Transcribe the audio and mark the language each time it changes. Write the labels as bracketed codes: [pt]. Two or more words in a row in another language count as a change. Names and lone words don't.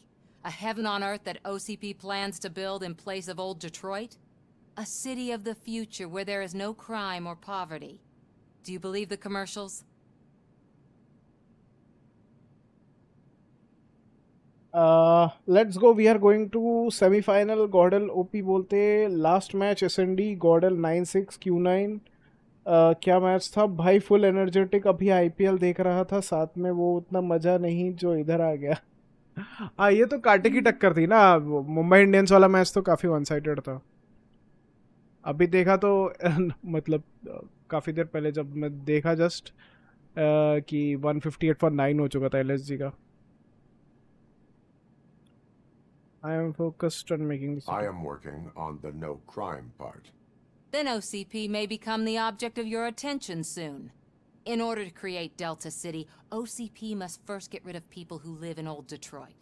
[en] A heaven on earth that OCP plans to build in place of old Detroit? A city of the future where there is no crime or poverty. Do you believe the commercials? Let's go. We are going to semi-final. [hi] Gordel OP बोलते [en] last match [hi] SND Gordel 9-6 Q9 क्या मैच था भाई, [en] full energetic. [hi] अभी IPL देख रहा था साथ में, वो उतना मज़ा नहीं जो इधर आ गया। हाँ ये तो काटे की टक्कर थी ना, मुंबई इंडियंस वाला मैच तो काफी [en] one sided [hi] था। अभी देखा तो मतलब काफी देर पहले जब मैं देखा जस्ट कि 158 for 9 हो चुका था LSG का। [en] I am focused on making this. I am working on the no crime part. Then OCP may become the object of your attention soon. In order to create Delta City, OCP must first get rid of people who live in old Detroit.